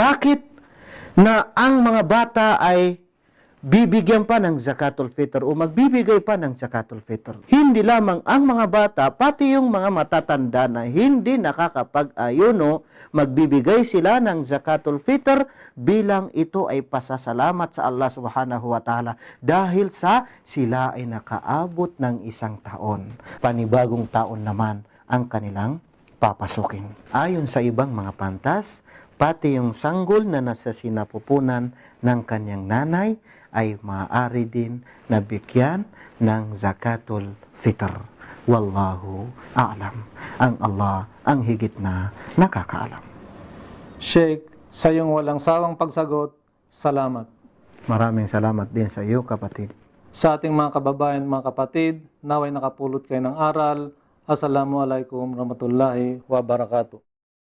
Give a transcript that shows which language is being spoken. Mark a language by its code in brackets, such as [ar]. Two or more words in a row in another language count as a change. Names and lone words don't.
[tl] Bakit na ang mga bata ay bibigyan pa ng [ar] زكاة الفطر [tl] o magbibigay pa ng [ar] زكاة الفطر. [tl] Hindi lamang ang mga bata, pati yung mga matatanda na hindi nakakapag-ayuno, magbibigay sila ng [ar] زكاة الفطر [tl] bilang ito ay pasasalamat sa Allah [ar] سبحانه وتعالى [tl] dahil sa sila ay nakaabot ng 1 taon. Panibagong taon naman ang kanilang papasukin. Ayon sa ibang mga pantas, pati yung sanggol na nasa sinapupunan ng kanyang nanay ay maaari din na bigyan ng [ar] زكاة الفطر. والله أعلم. [tl] Ang Allah ang higit na nakakaalam. Sheikh, sa iyong walang sawang pagsagot, salamat. Maraming salamat din sa iyo, kapatid. Sa ating mga kababayan, mga kapatid, naway nakapulot kayo ng aral. [ar] السلام عليكم ورحمة الله وبركاته.